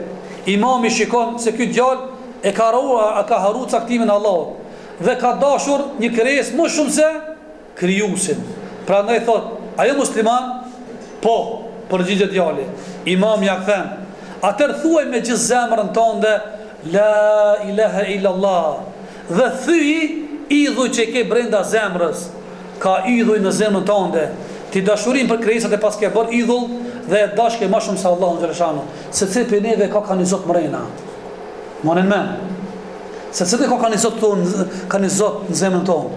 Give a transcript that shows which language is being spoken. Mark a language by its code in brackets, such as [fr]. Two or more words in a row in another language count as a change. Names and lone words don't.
[sq] Imami shikon se ky djalë e ka haru caktimin e Allahut dhe ka dashur një krijesë më shumë se krijuesin. Prandaj thot, a je musliman? Po, përgjigjet djali. Imam ja kthen, atëherë thuaj me gjithë zemrën tënde [ar] لا إله إلا الله [sq] dhe thyj idhuj që ke brenda zemrës. Ka idhuj në zemrën tënde. Ti dashurin për krijesat e pas ke bërë idhull dhe e dashke më shumë se Allahu xhaleshano. Se ti për neve ka një zot mrena. Monen men. Se ti ka një zot tonë, ka një zot në zemrën tonë.